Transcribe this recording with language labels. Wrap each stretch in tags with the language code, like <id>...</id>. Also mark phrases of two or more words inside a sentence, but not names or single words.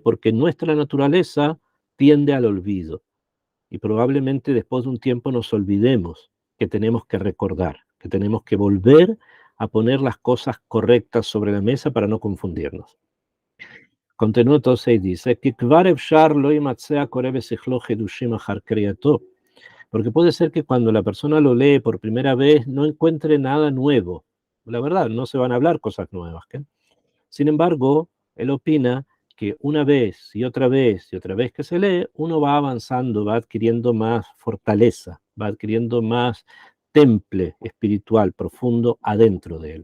<es>Porque nuestra naturaleza tiende al olvido y probablemente después de un tiempo nos olvidemos que tenemos que recordar, que tenemos que volver a poner las cosas correctas sobre la mesa para no confundirnos. Continúa entonces y dice,</es> <he>"כי כבר אפשר לא יימצא הקורא בשכלו חידושים אחר קריאתו",</he> <es>porque puede ser que cuando la persona lo lee por primera vez no encuentre nada nuevo. La verdad, no se van a hablar cosas nuevas. ¿Qué? Sin embargo, él opina que una vez y otra vez y otra vez que se lee, uno va avanzando, va adquiriendo más fortaleza, va adquiriendo más temple espiritual profundo adentro de él.</es>